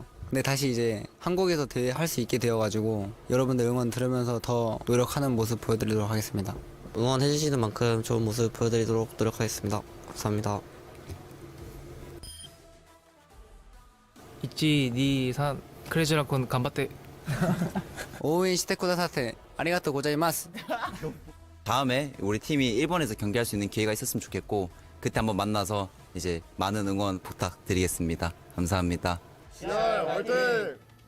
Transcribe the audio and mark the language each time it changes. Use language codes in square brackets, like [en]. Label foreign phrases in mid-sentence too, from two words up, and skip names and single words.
[ko] 근데 다시 이제 한국에서 대회 할 수 있게 되어가지고 여러분들 응원 들으면서 더 노력하는 모습 보여드리도록 하겠습니다. 응원해주시는 만큼 좋은 모습 보여드리도록 노력하겠습니다. 감사합니다. 있지 니산 크레이지 라쿤 간바테. [ja] 応援してくださってありがとうございます. [ko] 다음에 우리 팀이 일본에서 경기할 수 있는 기회가 있었으면 좋겠고 그때 한번 만나서 이제 많은 응원 부탁드리겠습니다. 감사합니다. 화이팅!